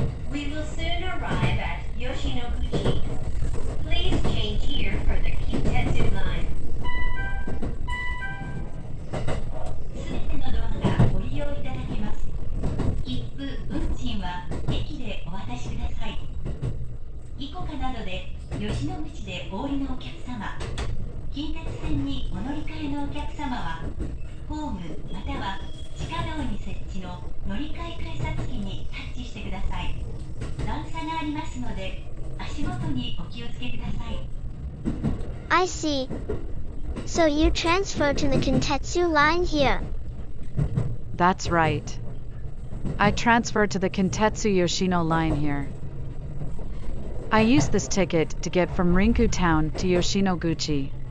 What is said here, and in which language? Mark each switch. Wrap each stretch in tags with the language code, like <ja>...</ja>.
<en>We will soon arrive at Yoshinoguchi. Please change here for the Kintetsu line.</en> <ja>すべてのドアがご利用いただけます。切符、運賃は駅でお渡しください。イコカなどで吉野口でお降りのお客様、近鉄線にお乗り換えのお客様は、ホームまたは地下道に設置の乗り換え改札機にタッチしてください。段差がありますので、足元にお気をつけください。</ja> <en>I see. So you transfer to the Kintetsu line here. That's right. I transfer to the Kintetsu Yoshino line here. I use this ticket to get from Rinku Town to Yoshinoguchi.</en>